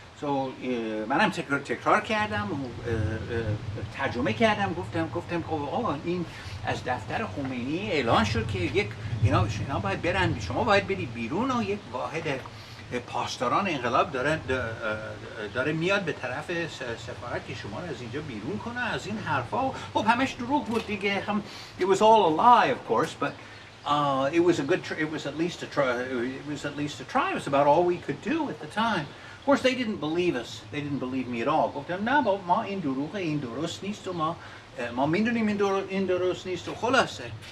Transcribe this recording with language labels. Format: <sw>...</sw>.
<fa>So منم تکرار کردم و ترجمه کردم، گفتم این از دفتر خمینی اعلان شد که اینا باید برن، شما باید برید بیرون و یک واحد پاسداران انقلاب داره میاد به طرف سفارت که شما رو از اینجا بیرون کنه، از این حرفا. خب همش دروغ بود دیگه.</fa> <en>It was all a lie, of course, but it was at least a try. It was about all we could do at the time. course, they didn't believe us. They didn't believe me at all.</en> <fa>گفتن نه بابا ما این دروغه، این درست نیست و ما میدونیم این درست نیست و خلاصه.</fa>